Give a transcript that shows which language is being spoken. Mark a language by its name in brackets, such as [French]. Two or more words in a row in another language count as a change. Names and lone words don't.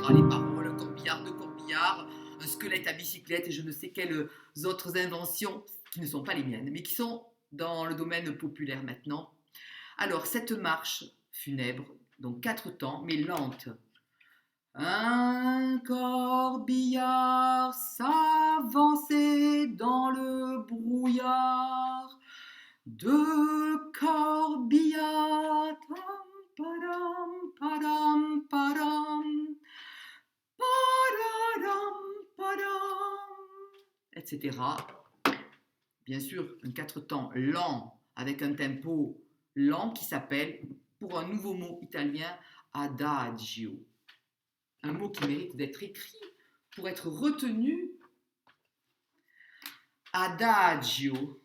[French] Les paroles, corbillard, deux corbillards, un squelette à bicyclette et je ne sais quelles autres inventions qui ne sont pas les miennes, mais qui sont dans le domaine populaire maintenant. Alors, cette marche funèbre, donc 4 temps, mais lente. Un corbillard s'avançait dans le brouillard. Deux corbillards, padam, padam, padam, padam, padam, etc. Bien sûr, un 4 temps lent avec un tempo lent qui s'appelle, pour un nouveau mot italien, adagio. Un mot qui mérite d'être écrit pour être retenu. Adagio.